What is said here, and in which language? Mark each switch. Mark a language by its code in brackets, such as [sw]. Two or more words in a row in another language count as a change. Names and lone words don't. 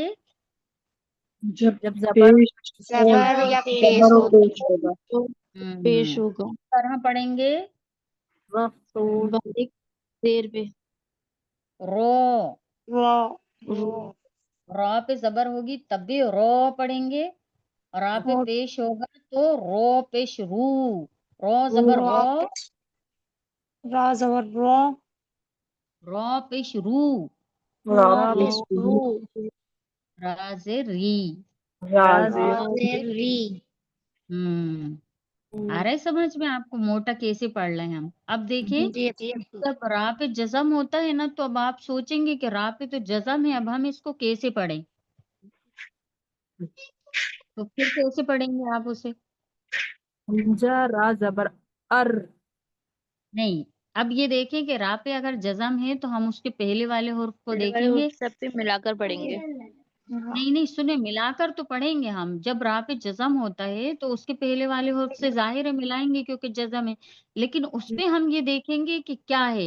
[ur] جب زبر یا پیش ہوگا. پیش ہوگا. طرح پڑھیں گے باریک زیر پہ را پہ زبر ہوگی تب بھی رو پڑھیں گے. را پہ پیش ہوگا تو رو پیش رو زبر رو پیش راز ری. آ رہا ہے سمجھ میں آپ کو موٹا کیسے پڑھ رہے ہیں ہم؟ اب دیکھیں جب را پہ جزم ہوتا ہے نا تو اب آپ سوچیں گے کہ را پہ تو جزم ہے، اب ہم اس کو کیسے پڑھیں؟ تو پھر کیسے پڑھیں گے آپ اسے? ہمزہ را زبر ار. نہیں، اب یہ دیکھیں کہ را پہ اگر جزم ہے تو ہم اس کے پہلے والے حرف کو پہلے والے دیکھیں گے. حرف سب پہ ملا کر پڑھیں گے. ہاں, نہیں نہیں، سنیں، ملا کر تو پڑھیں گے ہم۔ جب را پہ جزم ہوتا ہے تو اس کے پہلے والے حرف سے ظاہر ہے ملائیں گے کیونکہ جزم ہے، لیکن اس پہ ہم یہ دیکھیں گے کہ کیا ہے,